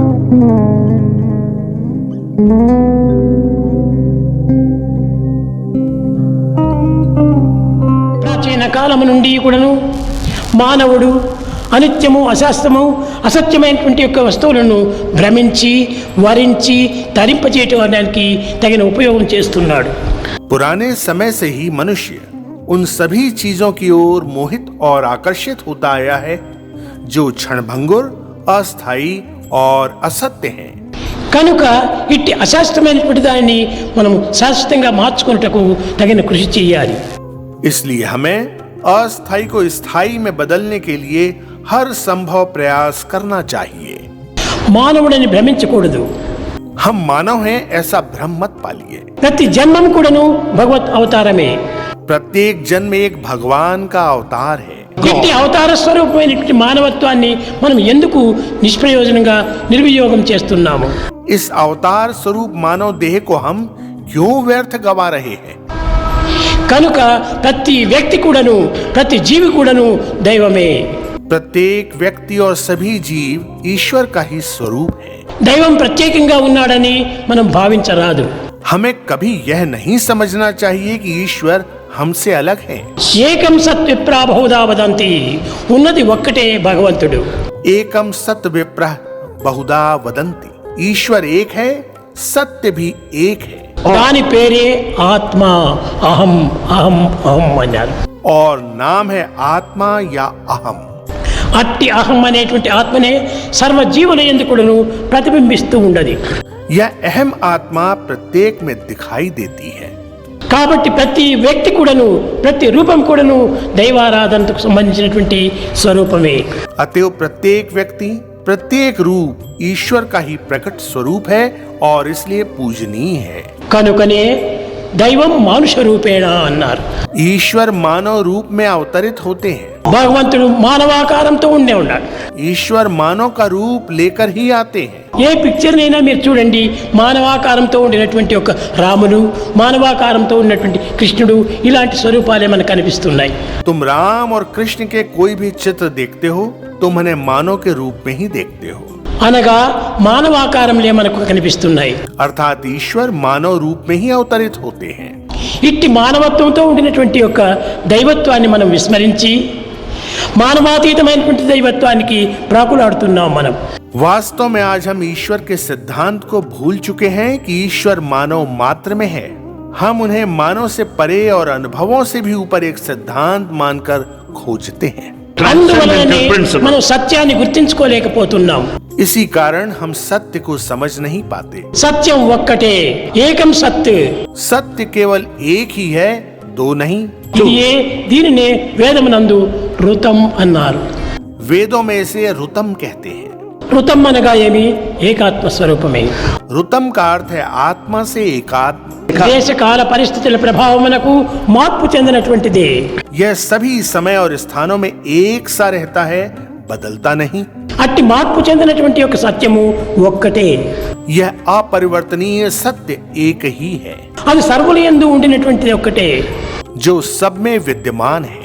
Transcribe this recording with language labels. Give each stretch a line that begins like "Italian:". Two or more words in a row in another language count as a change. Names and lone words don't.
Telugu: ప్రాచీన కాలము నుండి కూడాను మానవుడు అనిత్యము, అశాస్త్రము, అసత్యమైనటువంటి యొక్క వస్తువులను భ్రమించి వరించి తరింపచేయడానికి తగిన ఉపయోగం చేస్తున్నాడు.
Hindi: पुराने समय से ही मनुष्य उन सभी चीजों की ओर मोहित और आकर्षित होता आया है जो क्षणभंगुर, अस्थायी और असत्य हैं।
Telugu: కనుక ఇట్టి అశాస్త్రమైనటువంటి దానిని మనం శాశ్వతంగా మార్చుకున్నటకు తగిన కృషి చేయాలి.
Hindi: इसलिए हमें अस्थायी को स्थायी में बदलने के लिए हर संभव प्रयास करना चाहिए।
Telugu: మానవుడిని భ్రమించకూడదు.
Hindi: हम मानव हैं ऐसा भ्रम मत पालिए।
Telugu: ప్రతి జన్మం కూడాను భగవత్ అవతారమే.
Hindi: प्रत्येक जन्म एक भगवान का अवतार है।
Telugu: ఇట్టి అవతార స్వరూపమైనటువంటి మానవత్వాన్ని మనం ఎందుకు నిష్ప్రయోజనంగా నిర్వియోగం చేస్తున్నాము?
Hindi: इस अवतार स्वरूप मानव देह को हम क्यों व्यर्थ गवा रहे हैं?
Telugu: కనుక ప్రతి వ్యక్తి కూడాను, ప్రతి జీవి కూడాను దైవమే.
Hindi: प्रत्येक व्यक्ति और सभी जीव ईश्वर का ही स्वरूप है।
Telugu: దైవం ప్రత్యేకంగా ఉన్నాడని మనం భావించరాదు.
Hindi: हमें कभी यह नहीं समझना चाहिए कि ईश्वर हमसे अलग है।
Sanskrit: एकं सत् विप्रा बहुधा वदन्ति,
Telugu: ఉన్నది ఒక్కటే భగవంతుడు.
Sanskrit: एकम सत्य विप्रः बहुधा वदन्ति।
Hindi: ईश्वर एक है, सत्य भी एक है।
Telugu: దాని పేరే ఆత్మ. అహం అహం అహం అన్నారు.
Hindi: और नाम है आत्मा या अहम।
Telugu: అట్టి అహం అనేటువంటి ఆత్మనే సర్వజీవుల యందు కూడాను ప్రతిబింబిస్తూ ఉండదు.
Hindi: यह अहम आत्मा प्रत्येक में दिखाई देती है।
Telugu: కాబట్టి ప్రతి వ్యక్తి కూడాను, ప్రతి రూపం కూడాను దైవారాధనకు సంబంధించినటువంటి స్వరూపమే.
Hindi: अतएव प्रत्येक व्यक्ति, प्रत्येक रूप ईश्वर का ही प्रकट स्वरूप है और इसलिए पूजनीय है।
Telugu: కనుకనే
Sanskrit: दैवं मानुष रूपेण
Telugu: అన్నారు.
Hindi: ईश्वर मानव रूप में अवतरित होते हैं।
Telugu: భగవంతుడు మానవాకారంతో ఉండే ఉన్నాడు.
Hindi: ईश्वर मानव का रूप लेकर ही आते हैं।
Telugu: ఏ పిక్చర్నైనా మీరు చూడండి, మానవాకారంతో ఉండినటువంటి ఒక రాములు, మానవాకారంతో ఉన్నటువంటి కృష్ణుడు, ఇలాంటి స్వరూపాలే మనకు కనిపిస్తున్నాయి.
Hindi: तुम राम और कृष्ण के कोई भी चित्र देखते हो, तुम उन्हें मानव के रूप में ही देखते हो।
Telugu: అనగా మానవాకారంలే మనకు కనిపిస్తున్నాయి.
Hindi: अर्थात ईश्वर मानव रूप में ही अवतरित होते हैं।
Telugu: ఇట్టి మానవత్వంతో ఉండినటువంటి యొక్క దైవత్వాన్ని మనం విస్మరించి మానవాతీతమైనటువంటి దైవత్వానికి ప్రాకులాడుతున్నాం మనం.
Hindi: वास्तव में आज हम ईश्वर के सिद्धांत को भूल चुके हैं कि ईश्वर मानव मात्र में है। हम उन्हें मानव से परे और अनुभवों से भी ऊपर एक सिद्धांत मानकर खोजते हैं।
Telugu: అందువలనే మనం సత్యాన్ని గుర్తించుకోలేకపోతున్నాం.
Hindi: इसी कारण हम सत्य को समझ नहीं पाते।
Telugu: సత్యం ఒక్కటే,
Sanskrit: एकं सत्.
Hindi: सत्य केवल एक ही है, दो नहीं।
Telugu: ఇది దీనినే వేదమునందు ఋతం అన్నారు.
Hindi: वेदों में इसे ऋतम कहते हैं।
Telugu: ఋతం అనగా ఏమి? ఏకాత్మ స్వరూపమే.
Hindi: ऋतम का अर्थ है आत्मा से एकात्म।
Telugu: దేశ కాల పరిస్థితుల ప్రభావమునకు మార్పు చెందినటువంటిదే.
Hindi: यह सभी समय और स्थानों में एक सा रहता है, बदलता नहीं।
Telugu: అట్టి మార్పు చెందినటువంటి యొక్క సత్యము ఒక్కటే.
Hindi: यह अपरिवर्तनीय सत्य एक ही है
Telugu: అది సర్వుల యందు ఉండినటువంటిది ఒక్కటే.
Hindi: जो सब में विद्यमान है।